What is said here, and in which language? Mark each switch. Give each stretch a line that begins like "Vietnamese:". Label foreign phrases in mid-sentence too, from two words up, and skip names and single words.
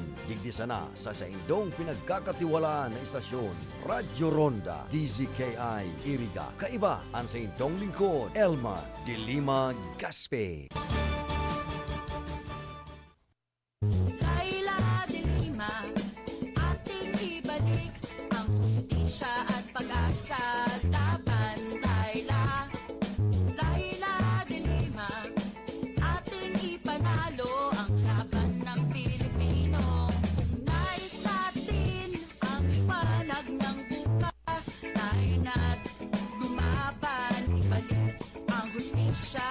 Bikol: Digdi sana sa Indong pinagkakatiwalaan na istasyon, Radyo Ronda, DZKI Iriga. Kaiba ang sa Indong lingkod, Elma de Lima Gaspe.
Filipino: Laila de Lima, ating ibalik ang hustisya at pag-asa laban. Laila de Lima, ating ipanalo ang laban ng Pilipino. Kung nais natin ang liwanag ng bukas, tayo na't lumaban, ibalik ang hustisya.